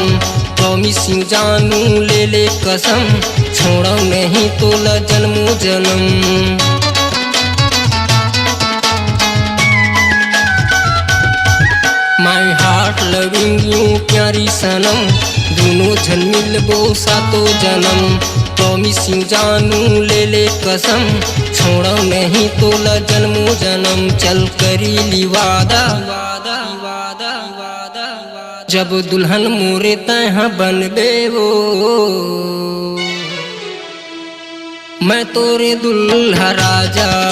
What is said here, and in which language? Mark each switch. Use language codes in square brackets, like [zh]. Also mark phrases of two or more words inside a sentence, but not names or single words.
[en] promise you [hne] जानू ले ले कसम छोड़ो नहीं तोला जन्मो जन्म। [en] my heart loving you [hne] प्यारी सनम दोनों जन मिलबो सातो जन्म। [en] promise you [hne] जानू ले ले कसम छोड़ो नहीं तोला जन्मो जन्म चल करी ली वादा। जब दुल्हन मोरे तहाँ बन बे वो मैं तोरे दुल्हा राजा।